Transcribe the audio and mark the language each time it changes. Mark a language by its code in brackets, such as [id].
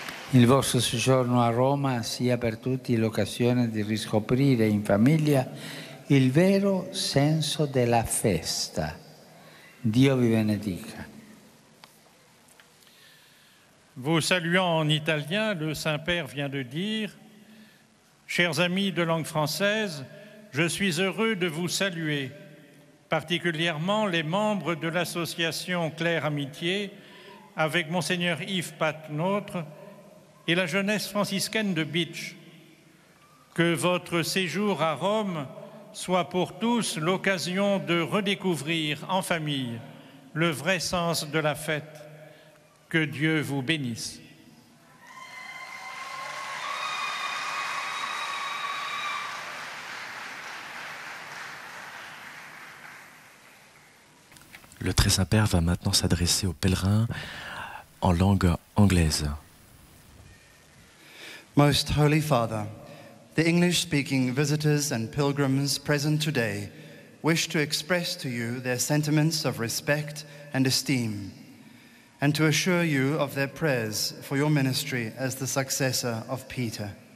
[it] Il vostro soggiorno a Roma sia per tutti l'occasione di riscoprire in famiglia il vero senso della festa. Dio vi benedica. [fr] Vous saluant en italien, le Saint-Père vient de dire: chers amis de langue française, je suis heureux de vous saluer, particulièrement les membres de l'association Claire Amitié, avec Monseigneur Yves Paternotte et la jeunesse franciscaine de Bitche. Que votre séjour à Rome soit pour tous l'occasion de redécouvrir en famille le vrai sens de la fête. Que Dieu vous bénisse. Le Très Saint-Père va maintenant s'adresser aux pèlerins en langue anglaise. [en] Most Holy Father, The English-speaking visitors and pilgrims present today wish to express to you their sentiments of respect and esteem, and to assure you of their prayers for your ministry as the successor of Peter.